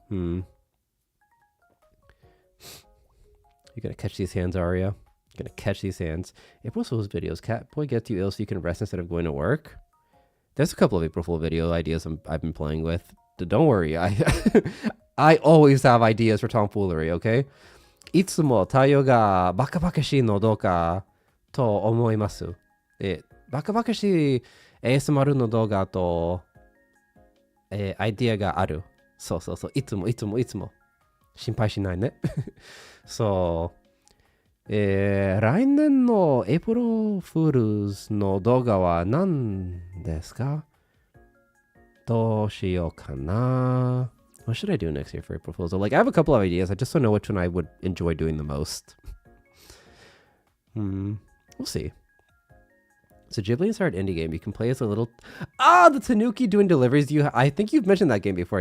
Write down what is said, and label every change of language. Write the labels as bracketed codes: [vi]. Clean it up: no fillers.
[en] You're going to catch these hands, Aria. You're going to catch these hands. April Fool's videos. Catboy gets you ill so you can rest instead of going to work. There's a couple of April Fool video ideas I've been playing with. Don't worry. I always have ideas for tomfoolery, okay? [ja] いつも太陽がバカバカしいのどうかと思います。バカバカしい ASMR の動画と、アイディアがある。そう。いつも。心配しないね。そう。来年のエイプリルフールズの動画は何ですか？どうしようかな。 [en] What should I do next year for April Fool's? I have a couple of ideas. I just don't know which one I would enjoy doing the most. We'll see. So Ghibli inspired indie game. You can play as a little... the Tanuki doing deliveries. I think you've mentioned that game before.